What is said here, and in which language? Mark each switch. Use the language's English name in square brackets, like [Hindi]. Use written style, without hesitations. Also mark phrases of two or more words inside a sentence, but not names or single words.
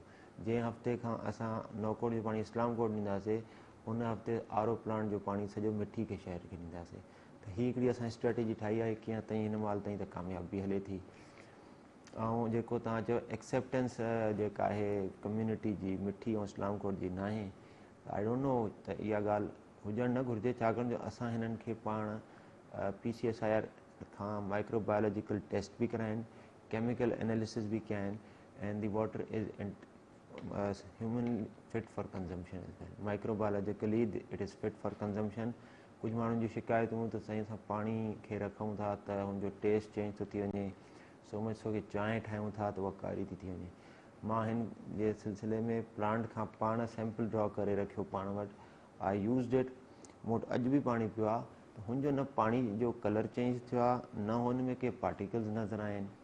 [Sindhi] जंहिं हफ़्ते खां असां नौकोट जो पाणी इस्लाम कोट ॾींदासीं उन हफ़्ते [English] RO plant [Sindhi] जो पाणी सॼो मिठी खे शहर खे ॾींदासीं। त हीअ हिकिड़ी असां स्ट्रेटजी ठाही आहे, कीअं ताईं हिन महिल ताईं त कामयाबी हले थी। ऐं जेको तव्हां चयो एक्सेप्टेंस जेका आहे कम्यूनिटी जी मिठी ऐं इस्लाम कोट जी न आहे, [English] I don't know [Sindhi] त इहा ॻाल्हि हुजणु न घुरिजे, छाकाणि जो असां हिननि खे पाण PCSIR खां [English] microbiological test [Sindhi] बि कराया आहिनि, [English] chemical analysis [Sindhi] बि कया आहिनि, [English] and the water is human fit for consumption as well, microbiologically it is fit for consumption. [Sindhi] कुझु माण्हुनि जी शिकायतूं त साईं असां पाणी खे रखूं था त हुनजो [English] taste change [Sindhi] थो थी वञे, [English] so much so [Sindhi] कि चांहि ठाहियूं था त उहा कारी थी थी वञे। मां हिन जे सिलसिले में प्लांट खां पाण [English] sample draw [Sindhi] करे रखियो पाण वटि, [English] I used it, [Sindhi] मूं वटि अॼु बि पाणी पियो आहे, त हुनजो न पाणी जो [English] color change [Sindhi] थियो आहे, न हुन में के पार्टिकल्स नज़र आया आहिनि।